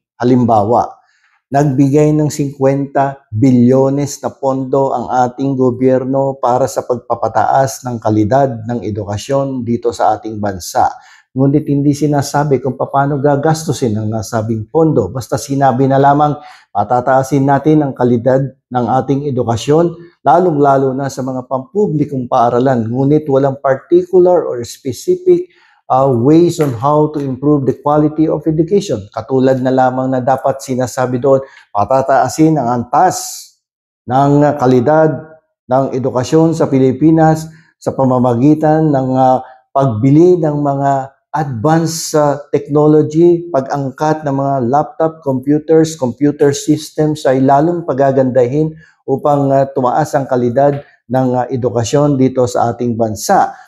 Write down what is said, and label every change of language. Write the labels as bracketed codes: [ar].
[tl] Halimbawa, nagbigay ng 50 bilyones na pondo ang ating gobyerno para sa pagpapataas ng kalidad ng edukasyon dito sa ating bansa. Ngunit hindi sinasabi kung paano gagastusin ang nasabing pondo. Basta sinabi na lamang patataasin natin ang kalidad ng ating edukasyon, lalong-lalo na sa mga pampublikong paaralan. Ngunit walang [en] particular or specific ways on how to improve the quality of education. [tl] Katulad na lamang na dapat sinasabi doon, patataasin ang antas ng kalidad ng edukasyon sa Pilipinas sa pamamagitan ng pagbili ng mga advanced technology, pag-angkat ng mga laptop, computers, computer systems ay lalong pagagandahin upang tumaas ang kalidad ng edukasyon dito sa ating bansa.